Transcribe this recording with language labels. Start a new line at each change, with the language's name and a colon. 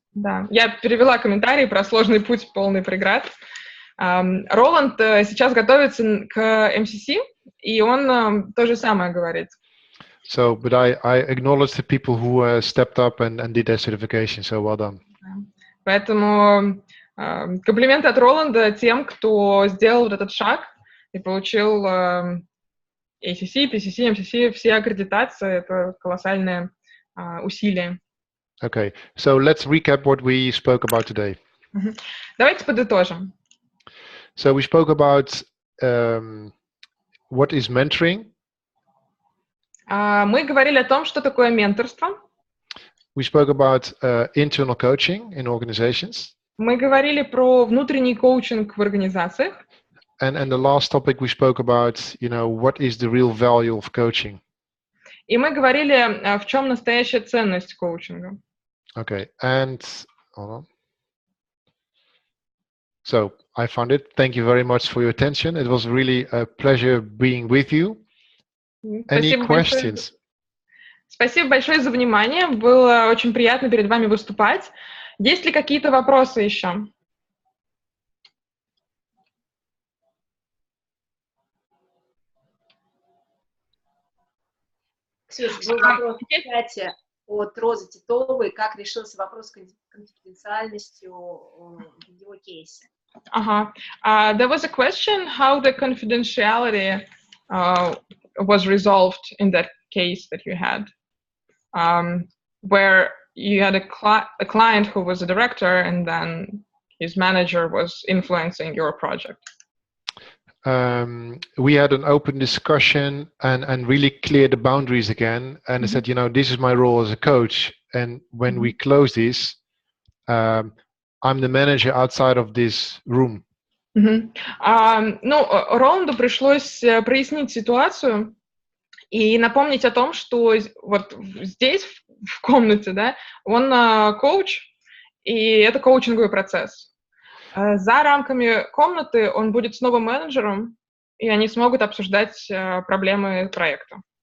Russian: Да, я перевела комментарий про сложный путь, полный преград. Роланд сейчас готовится к MCC, и он то же самое говорит.
English: So, but I acknowledge the people who stepped up and did their certification, so well done.
Russian: Поэтому комплименты от Роланда тем, кто сделал вот этот шаг и получил ACC, PCC, MCC, все аккредитации, это колоссальное усилие.
English: Okay, so let's recap what we spoke about today.
Russian: Давайте подытожим.
English: So we spoke about what is mentoring.
Russian: Мы говорили о том, что такое менторство.
English: We spoke about internal coaching in organizations.
Russian: Мы говорили про внутренний коучинг в организациях.
English: And the last topic we spoke about, you know, what is the real value of coaching.
Russian: И мы говорили, в чем настоящая ценность коучинга.
English: Okay, and hold on. So I found it. Thank you very much for your attention. It was really a pleasure being with you. Any questions?
Russian: Спасибо большое за внимание. Было очень приятно перед вами выступать. Есть ли какие-то вопросы еще? Ксюша, был вопрос в чате от Розы Титовой, как решился вопрос с конфиденциальностью в его кейсе.
English: There was a question how the confidentiality was resolved in that case that you had, where you had a client who was a director and then his manager was influencing your project. We had an open discussion and really cleared the boundaries again. And I said, you know, this is my role as a coach. And when we close this, I'm the manager outside of this room.
Russian: Ну, Роланду пришлось прояснить ситуацию и напомнить о том, что вот здесь, в комнате, да, он коуч, и это коучинговый процесс. За рамками комнаты он будет снова менеджером, и они смогут обсуждать проблемы проекта.